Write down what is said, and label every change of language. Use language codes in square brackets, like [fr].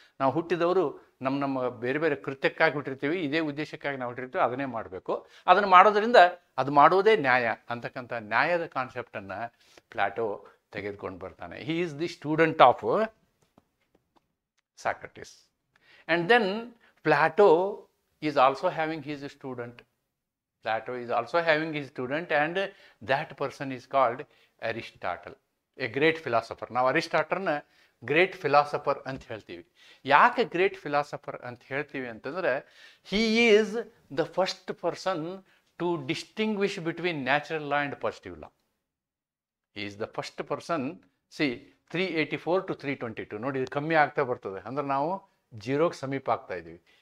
[kn] ನಾವು ಹುಟ್ಟಿದವರು ನಮ್ಮ ಬೇರೆ ಬೇರೆ ಕೃತ್ಯಕ್ಕಾಗಿ ಹುಟ್ಟಿರ್ತೀವಿ, ಇದೇ ಉದ್ದೇಶಕ್ಕಾಗಿ ನಾವು ಹುಟ್ಟಿರ್ತೀವಿ, ಅದನ್ನೇ ಮಾಡಬೇಕು. ಅದನ್ನು ಮಾಡೋದ್ರಿಂದ ಅದು ಮಾಡುವುದೇ ನ್ಯಾಯ ಅಂತಕ್ಕಂಥ ನ್ಯಾಯದ ಕಾನ್ಸೆಪ್ಟನ್ನು ಪ್ಲಾಟೋ ತೆಗೆದುಕೊಂಡು ಬರ್ತಾನೆ. [en] He is the student of Socrates. And then Plato is also having his student Plato is also having his student, and that person is called Aristotle, a great philosopher. [kn] ನಾವು ಅರಿಸ್ಟಾಟಲ್ನ ಗ್ರೇಟ್ ಫಿಲಾಸಫರ್ ಅಂತ ಹೇಳ್ತೀವಿ. ಯಾಕೆ great philosopher ಅಂತ ಹೇಳ್ತೀವಿ ಅಂತಂದರೆ, [en] He is the first person to distinguish between natural law and positive law. He is the first person. [kn] C 384 to 322 ನೋಡಿ, ಇದು ಕಮ್ಮಿ ಆಗ್ತಾ ಬರ್ತದೆ, ಅಂದ್ರೆ ನಾವು ಜೀರೋಗೆ ಸಮೀಪ ಆಗ್ತಾ ಇದ್ದೀವಿ.